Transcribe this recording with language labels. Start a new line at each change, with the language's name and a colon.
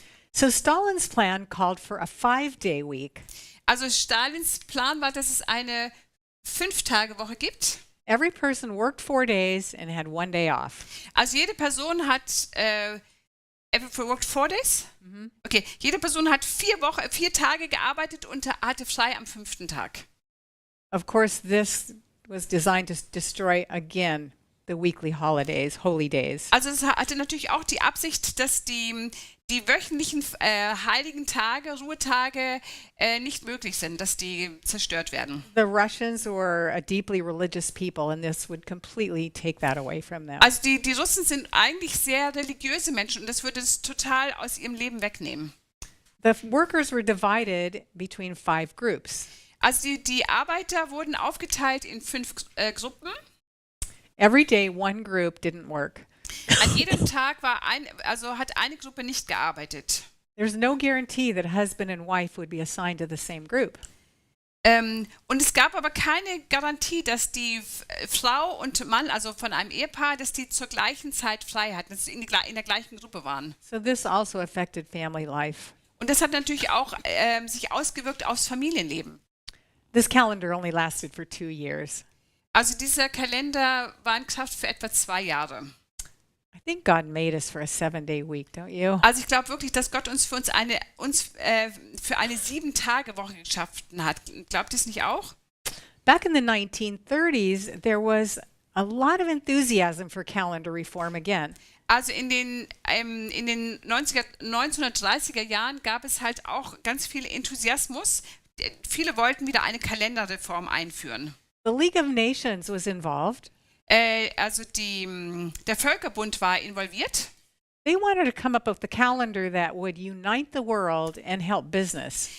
English: So Stalin's plan called for a 5-day week.
German: Also Stalins Plan war, dass es eine 5-Tage-Woche gibt.
English: Every person worked 4 days and had 1 day off.
German: Also jede Person hat
English: worked 4 days?
German: Okay, jede Person hat 4 Tage gearbeitet und hatte frei am 5. Tag.
English: Of course, this was designed to destroy again the weekly holidays, holy days.
German: Also es hatte natürlich auch die Absicht, dass die wöchentlichen heiligen Tage, Ruhetage nicht möglich sind, dass die zerstört werden.
English: The Russians were a deeply religious people, and this would completely take that away from them.
German: Also die Russen sind eigentlich sehr religiöse Menschen und das würde es total aus ihrem Leben wegnehmen.
English: The workers were divided between 5 groups.
German: Also die Arbeiter wurden aufgeteilt in 5 Gruppen.
English: Every day, one group didn't work.
German: An jedem Tag hat eine Gruppe nicht gearbeitet.
English: There's no guarantee that husband and wife would be assigned to the same group.
German: Und es gab aber keine Garantie, dass die Frau und Mann, also von einem Ehepaar, dass die zur gleichen Zeit frei hatten, dass sie in der gleichen Gruppe waren.
English: So this also affected family life.
German: Und das hat natürlich auch sich ausgewirkt aufs Familienleben.
English: This calendar only lasted for 2 years.
German: Also dieser Kalender war in Kraft für etwa 2 Jahre.
English: I think God made us for a 7-day week, don't you?
German: Also ich glaube wirklich, dass Gott uns für eine 7-Tage-Woche geschaffen hat. Glaubt ihr es nicht auch?
English: Back in the 1930s, there was a lot of enthusiasm for calendar reform again.
German: Also in den 1930er Jahren gab es halt auch ganz viel Enthusiasmus. Viele wollten wieder eine Kalenderreform einführen.
English: The League of Nations was involved.
German: Also der Völkerbund war involviert.
English: They wanted to come up with a calendar that would unite the world and help business.